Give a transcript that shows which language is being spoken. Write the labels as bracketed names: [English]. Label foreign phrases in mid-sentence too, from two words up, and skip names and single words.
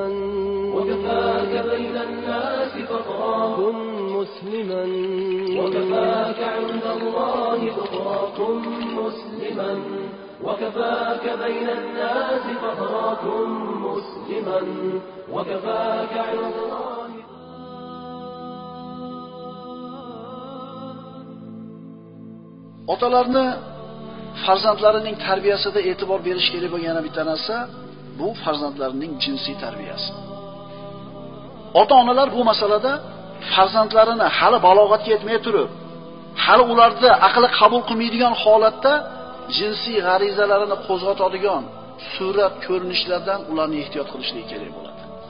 [Arabic] وكفاك بين الناس فقرا كن مسلما وكفاك عند الله ذخرا كن مسلما وكفاك بين الناس فقرا كن مسلما وكفاك عند الله. [Uzbek] Otalarni farzandlarining tarbiyasida e'tibor berish kerak bo'lgan yana bitta narsa bu farzandlarining jinsiy tarbiyasi. Ota-onalar bu masalada farzandlarini hali balog'atga yetmay turib, hali ularda aqli qabul qilmaydigan holatda jinsiy g'arizalarini qo'zg'atadigan surat, ko'rinishlardan ularni ehtiyot qilishligi kerak bo'ladi.